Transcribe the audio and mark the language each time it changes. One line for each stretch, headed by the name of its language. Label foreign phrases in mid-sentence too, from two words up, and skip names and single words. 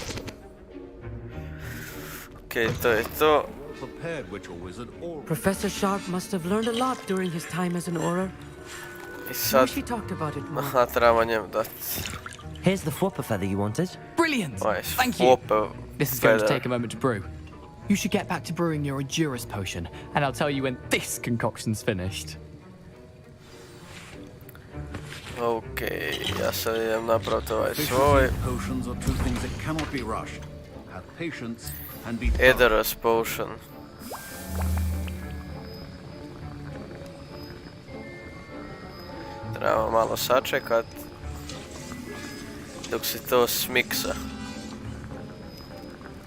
Bosnian: Okej, to je to.
English: Professor Sharp must have learned a lot during his time as an Auror.
Bosnian: I sad...
English: Wish he talked about it more.
Bosnian: Aha, trebamo njemu dati.
English: Here's the Fwooper feather you wanted. Brilliant! Nice. Thank you! Fwooper This is going to feather. take a moment to brew. You should get back to brewing your Edurus potion, and I'll tell you when this concoction's finished.
Bosnian: Okej, ja sad idem napraviti ovaj svoj.
English: Potions are two things that cannot be rushed. Have patience and be Edurus potion.
Bosnian: Trebamo malo sačekat dok se to smiksa.